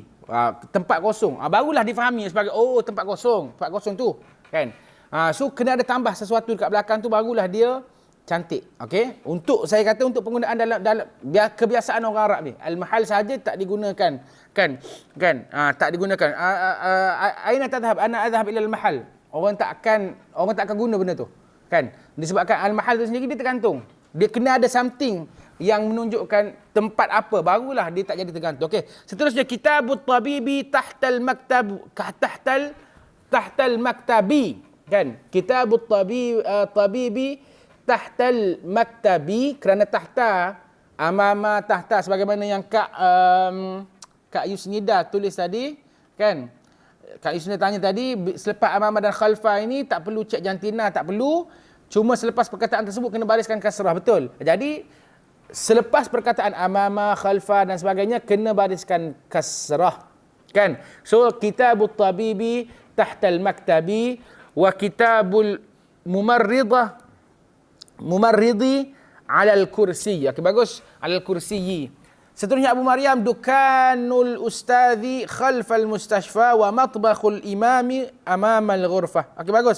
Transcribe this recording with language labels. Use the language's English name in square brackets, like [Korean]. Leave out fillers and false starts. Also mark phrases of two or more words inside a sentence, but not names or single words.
[Malay] Tempat kosong. Barulah difahami sebagai tempat kosong tu kan. So kena ada tambah sesuatu dekat belakang tu barulah dia cantik. Okey. Saya kata untuk penggunaan dalam kebiasaan orang Arab ni, al-mahal saja tak digunakan kan. Tak digunakan. [Arabic] أين تذهب? أنا أذهب إلى المحل. [Malay] Orang tak akan guna benda tu kan. Disebabkan al-mahal tu sendiri dia tergantung. Dia kena ada something yang menunjukkan tempat apa, barulah dia tak jadi tergantung. Okey. [Arabic] Seterusnya كتاب الطبيب تحت المكتب تحت المكتب kan. كتاب الطبيب تحت المكتب, [Malay] kerana [Arabic] تحت أمام تحت [Malay] sebagaimana yang Kak Yusnida tulis tadi kan. Kak Yusnida tanya tadi, selepas amama dan khalfa ini tak perlu cek jantina, tak perlu. Cuma selepas perkataan tersebut kena bariskan kasrah, betul. Jadi selepas perkataan amama, khalfa dan sebagainya kena bariskan kasrah kan. [Arabic] So كتاب الطبيب تحت المكتب وكتاب الممرض على الكرسي. [Malay] Okey, bagus. [Arabic] على الكرسي. [Malay] Seterusnya Abu Maryam, [Arabic] دكان الأستاذ خلف المستشفى ومطبخ الإمام أمام الغرفة. [Malay] Okey, bagus.